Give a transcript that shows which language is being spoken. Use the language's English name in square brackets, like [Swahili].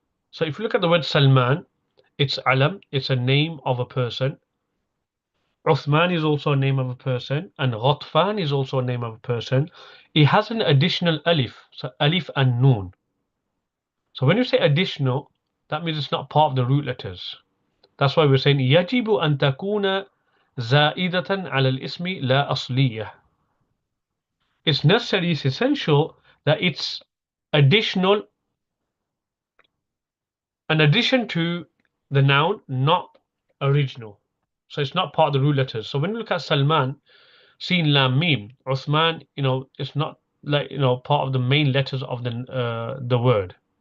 [English] So if you look at the word Salman, it's alam, it's a name of a person. Uthman is also a name of a person, and Ghatfan is also a name of a person. It has an additional alif, so alif and noon. So when you say additional, that means it's not part of the root letters. [Arabic] That's why we're saying يجب أن تكون زائدة على الاسم لا أصلية. [English] It's necessary, it's essential that it's additional, an addition to the noun, not original. So it's not part of the root letters. So when you look at Salman, Sin Lam Mim. Uthman, it's not like part of the main letters of the word.